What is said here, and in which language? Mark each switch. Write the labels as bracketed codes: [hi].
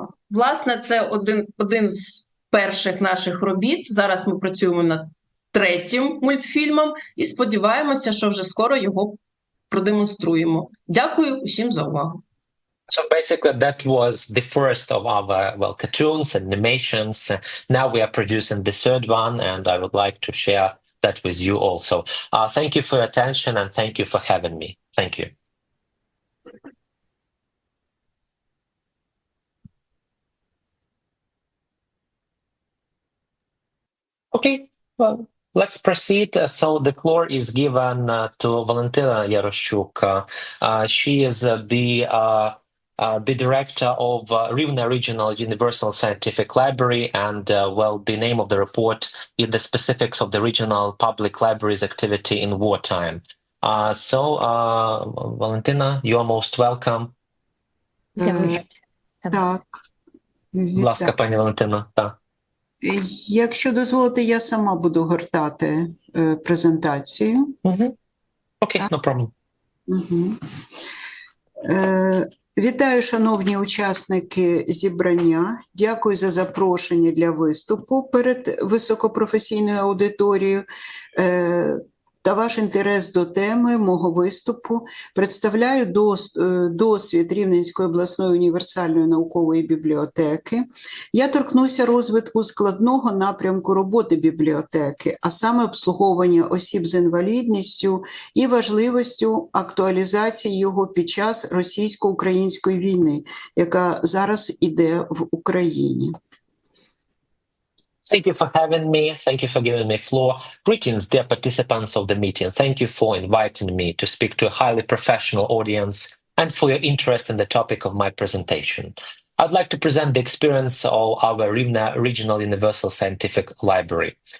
[uk] Власне, це один з перших наших робіт. Зараз ми працюємо над 3-м мультфільмом і сподіваємося, що вже скоро його продемонструємо. Дякую усім за увагу. [en] So basically, that was the first of our cartoons and animations. Now we are producing the 3rd one, and I would like to share that with you also. Thank you for your attention, and thank you for having me. Thank you. Okay, well, let's proceed. So the floor is given to Valentina Yaroshchuk. She is the director of Rivne Regional Universal Scientific Library, and well, the name of the report is the specifics of the regional public library's activity in wartime. So, Valentina, you are most welcome. [uk] Так. Будь ласка, пані Валентина. Так. Якщо дозволите, я сама буду гортати презентацію. [en] Окей, no problem. [uk] Вітаю, шановні учасники зібрання. Дякую за запрошення для виступу перед високопрофесійною аудиторією та ваш інтерес до теми мого виступу. Представляю досвід Рівненської обласної універсальної наукової бібліотеки. Я торкнуся розвитку складного напрямку роботи бібліотеки, а саме обслуговування осіб з інвалідністю і важливістю актуалізації його під час російсько-української війни, яка зараз іде в Україні. [en] Thank you for having me. Thank you for giving me floor. Greetings, dear participants of the meeting. Thank you for inviting me to speak to a highly professional audience and for your interest in the topic of my presentation. I'd like to present the experience of our Rivne Regional Universal Scientific Library.